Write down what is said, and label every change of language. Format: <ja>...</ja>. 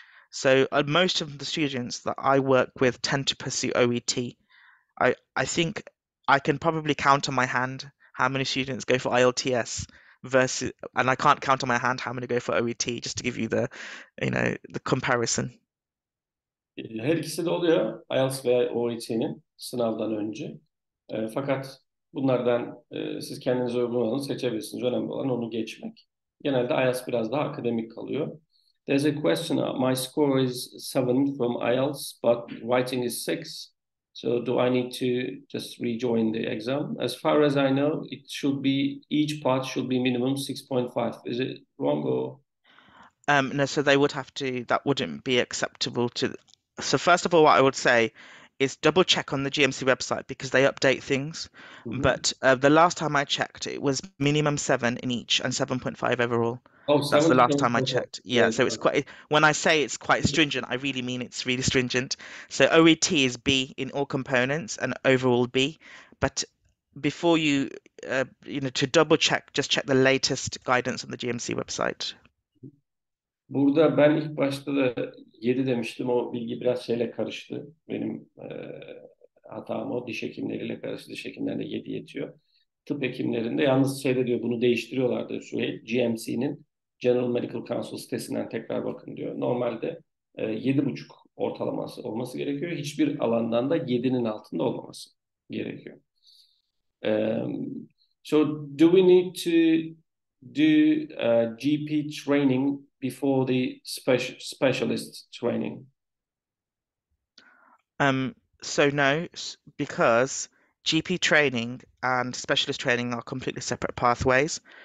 <en>So most of the students that I work with tend to pursue OET. I think I can probably count on my hand how many students go for IELTS versus, and I can't count on my hand how many go for OET, just to give you the comparison.</en> <tr>Her ikisi de oluyor, IELTS veya OET'nin sınavdan önce. Fakat bunlardan siz kendinize uygun olanı seçebilirsiniz. Önemli olan onu geçmek. Genelde IELTS biraz daha akademik kalıyor.</tr> <en>There's a question. My score is 7 from IELTS, but writing is 6. So do I need to just rejoin the exam? As far as I know, each part should be minimum 6.5. Is it wrong or? No, so they would have to, that wouldn't be acceptable to. So first of all, what I would say is double check on the GMC website because they update things. Mm-hmm. But the last time I checked, it was minimum 7 in each and 7.5 overall. Oh, That's the last time I total. checked. Yeah, Yes. so it's quite, when I say it's quite stringent, I really mean it's really stringent. So OET is B in all components and overall B. But before you, to double check, just check the latest guidance on the GMC website.</en> <tr>Burada ben ilk başta da 7 demiştim. O bilgi biraz şeyle karıştı. Benim hatam o. Diş hekimleriyle karıştı. Diş hekimlerinde 7 yetiyor. Tıp hekimlerinde yalnız şeyde diyor bunu değiştiriyorlardı Suhail. GMC'nin General Medical Council sitesinden tekrar bakın diyor. Normalde 7,5 ortalaması olması gerekiyor. Hiçbir alandan da 7'nin altında olmaması gerekiyor.</tr> <en>So do we need to do GP training before the specialist training? So no, because GP training and specialist training are completely separate pathways.</en>